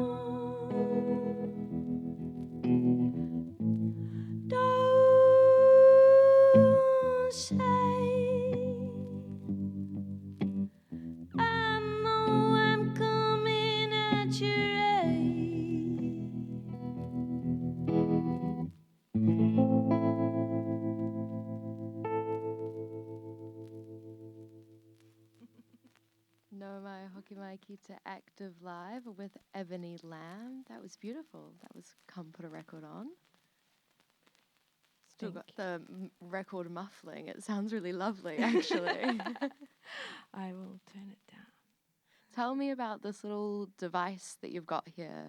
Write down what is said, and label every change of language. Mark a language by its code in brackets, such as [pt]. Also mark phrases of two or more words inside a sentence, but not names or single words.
[en] Don't say I know I'm coming at you right. [mi] No mai hoki mai ki te [en] Active Live with Ebony Lamb. That was beautiful. That was Come Put a Record On. Still got the record muffling. It sounds really lovely, actually. I will turn it down. Tell me about this little device that you've got here.